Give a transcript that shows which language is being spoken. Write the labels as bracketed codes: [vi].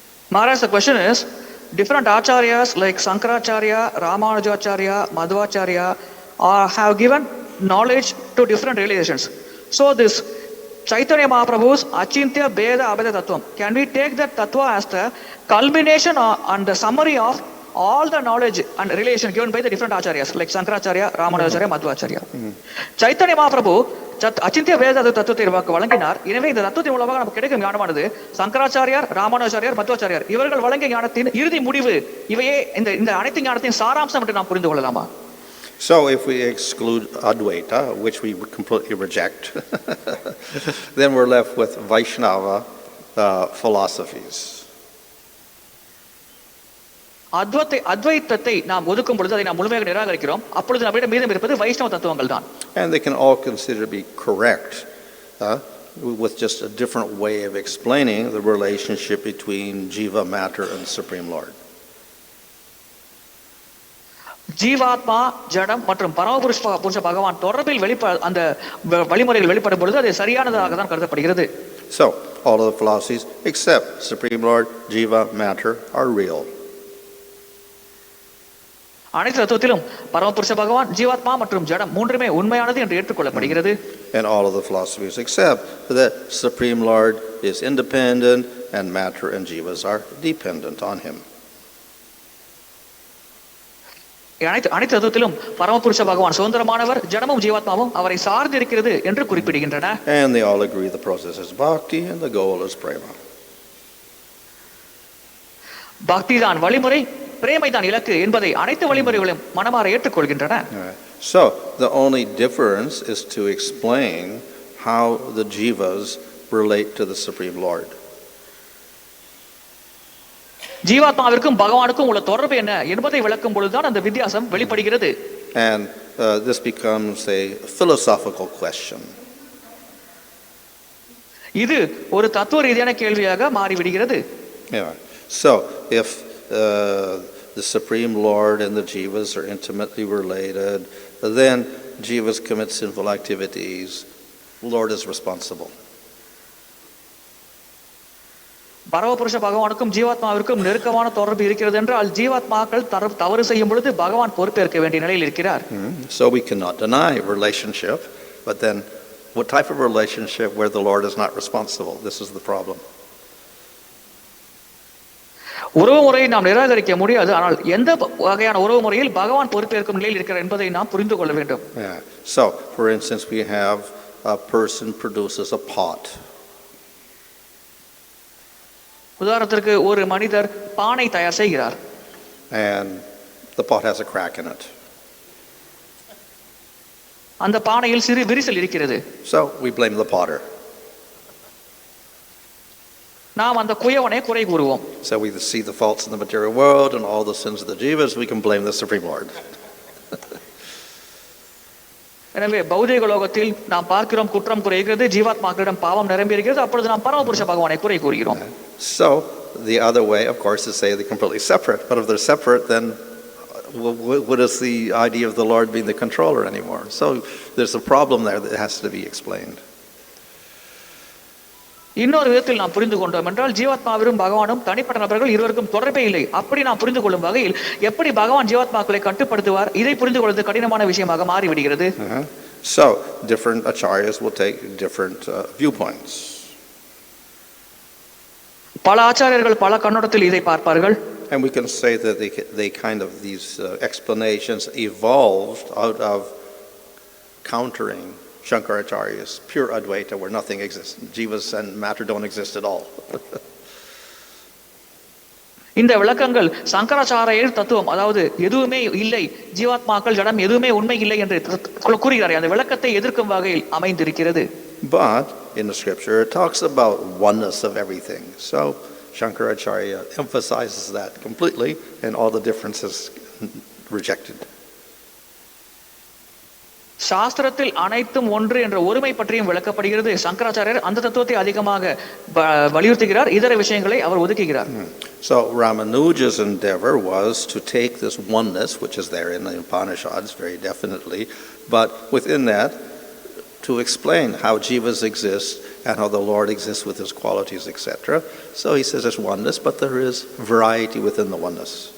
[en] Maharaj, the question is, different acharyas like Sankaracharya, Ramanujacharya, Madhvacharya have given knowledge to different realizations. So this Chaitanya Mahaprabhu's Achintya Beda Abeda Tattvam, can we take that Tattva as the culmination and the summary of all the knowledge and relation given by the different acharyas like Sankaracharya, Ramanujacharya, Madhvacharya? [ta] Chaitanya Mahaprabhu அச்சிந்திய வேத தத்துவத்தை வழங்கினார். எனவே இந்த தத்துவத்தின் மூலமாக நமக்கு கிடைக்கும் ஞானமானது சங்கராச்சாரியார், ராமானுஜாச்சாரியார், மத்வாச்சாரியார் இவர்கள் வழங்கிய ஞானத்தின் இறுதி முடிவு. இவையே இந்த அனைத்து ஞானத்தின் சாராம்சம் என்று நாம் புரிந்து கொள்ளலாமா? [en] So if we exclude Advaita, which we would completely reject, then we're left with Vaishnava philosophies. [ta] அத்வைத்தத்தை நாம் ஒதுக்கும் பொழுது அதை நாம் முழுமையாக நிராகரிக்கிறோம். அப்பொழுது நம்மிடம் மீதம் இருப்பது வைஷ்ணவ தத்துவங்கள் தான். [en] And they can all consider to be correct with just a different way of explaining the relationship between Jiva, Matter, and Supreme Lord. [ta] ஜீவாத்மா, ஜடம் மற்றும் பரமபுருஷ பகவான் தொடர்பில் அந்த வழிமுறைகள் வெளிப்படும் பொழுது அது சரியானதாக தான் கருதப்படுகிறது. [en] So all of the philosophies except Supreme Lord, Jiva, Matter are real. [ta] அனைத்து தத்துவத்திலும் பரமபுருஷ பகவான், ஜீவாத்மா மற்றும் ஜடம் மூன்றுமே உண்மையானது என்று ஏற்றுக்கொள்ளப்படுகிறது. [en] And all of the philosophies except that Supreme Lord is independent and Matter and Jivas are dependent on him. [ta] அனைத்து தத்துவத்திலும் பரமபுருஷ பகவான் சுதந்திரமானவர், ஜடமும் ஜீவாத்மாவும் அவரை சார்ந்து இருக்கிறது என்று குறிப்பிடுகின்றன. [en] And they all agree the process is bhakti and the goal is prema. [ta] பக்தி தான் வழிமுறை, பிரேமை தான் இலக்கு என்பதை அனைத்து வழிமுறைகளும் மனமாற ஏற்றுக்கொள்கின்றன. [en] So the only difference is to explain how the jivas relate to the Supreme Lord. [ta] ஜீவாத்மாவிற்கும் பகவானுக்கும் உள்ள தொடர்பு என்ன என்பதை விளக்கும் பொழுதுதான் அந்த வித்தியாசம் வெளிப்படுகிறது. [en] And this becomes a philosophical question. [ta] இது ஒரு தத்துவ ரீதியான கேள்வியாக மாறிவிடுகிறது. Yeah. [en] So if the Supreme Lord and the jivas are intimately related, then jivas commit sinful activities. The Lord is responsible. [ta] பரமபுருஷ பகவானுக்கும் ஜீவாத்மாவிற்கும் நெருக்கமான தொடர்பு இருக்கிறது என்றால் ஜீவாத்மாக்கள் தவறு செய்யும் பொழுது பகவான் பொறுப்பேற்க வேண்டிய நிலையில் இருக்கிறார். [en] So we cannot deny relationship, but then what type of relationship where the Lord is not responsible? This is the problem. [ta] உறவு முறையை நாம் நிராகரிக்க முடியாது, ஆனால் எந்த வகையான உறவு முறையில் பகவான் பொறுப்பேற்கும் நிலையில் இருக்கிறார் என்பதை நாம் புரிந்து கொள்ள வேண்டும். [en] So for instance, we have a person produces a pot. [ta] உதாரணத்திற்கு ஒரு மனிதர் பானை தயார் செய்கிறார். [en] And the pot has a crack in it. [ta] அந்த பானையில் சிறு விரிசல் இருக்கிறது. [en] So we blame the potter. [ta] நாம் அந்த குயவனை குறை கூறுவோம். [en] So we see the faults in the material world and all the sins of the jivas, we can blame the Supreme Lord. [ta] எனவே பௌதிக லோகத்தில் நாம் பார்க்கிறோம் குற்றம் குறைகிறது, ஜீவாத்மாக்களிடம் பாவம் நிரம்பி இருக்கிறது, அப்பொழுது நாம் பரமபுருஷ பகவானை குறை கூறுகிறோம். [en] So the other way, of course, is to say they're completely separate. But if they're separate, then what is the idea of the Lord being the controller anymore? So there's a problem there that has to be explained. [ta] இன்னொரு விதத்தில் நாம் புரிந்து கொண்டோம் என்றால் ஜீவாத்மாவிலும் பகவானும் தனிப்பட்ட நபர்கள் இருவருக்கும் தொடர்பே இல்லை. அப்படி நாம் புரிந்து கொள்ளும் வகையில் எப்படி பகவான் ஜீவாத்மாக்களை கட்டுப்படுத்துவார், இதை புரிந்து கொள்வது கடினமான விஷயமாக மாறிவிடுகிறது. [en] So different acharyas will take different viewpoints. [ta] பல ஆச்சாரியர்கள் பல கண்ணோட்டத்தில் இதை பார்ப்பார்கள். [en] And we can say that they kind of these explanations evolved out of countering Shankaracharya's pure Advaita where nothing exists. Jivas and matter don't exist at all. [ta] இந்த விளக்கங்கள் சங்கராச்சாரியர் தத்துவம், அதாவது எதுவுமே இல்லை, ஜீவாத்மாக்கள் ஜடம் எதுவுமே உண்மை இல்லை என்று கூறுகிறார், அந்த விளக்கத்தை எதிர்க்கும் வகையில் அமைந்திருக்கிறது. [en] But in the scripture it talks about oneness of everything. So Shankaracharya emphasizes that completely and all the differences rejected. [ta] சாஸ்திரத்தில் அனைத்தும் ஒன்று என்ற ஒருமை பற்றியும் விளக்கப்படுகிறது. சங்கராச்சாரியர் அந்த தத்துவத்தை அதிகமாக வலியுறுத்துகிறார், இதர விஷயங்களை அவர் ஒதுக்குகிறார். [en] So Ramanuja's endeavor was to take this oneness, which is there in the Upanishads very definitely, but within that to explain how jivas exist and how the Lord exists with his qualities, etc. So he says there's oneness, but there is variety within the oneness.